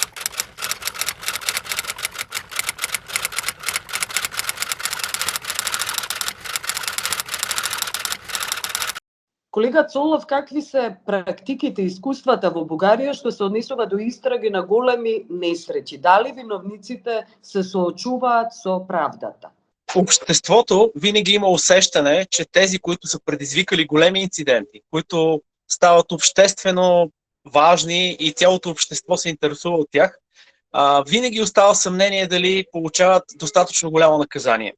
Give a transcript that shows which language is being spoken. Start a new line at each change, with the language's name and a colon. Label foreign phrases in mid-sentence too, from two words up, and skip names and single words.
Macedonian: Колега Цолов, какви се практиките и искуствата во Бугарија што се однесува до истраги на големи несреќи? Дали виновниците се соочуваат со правдата?
Bulgarian: Обществото винаги има усещане, че тези, които са предизвикали големи инциденти, които стават обществено важни и цялото общество се интересува от тях, винаги остава съмнение дали получават достатъчно голямо наказание.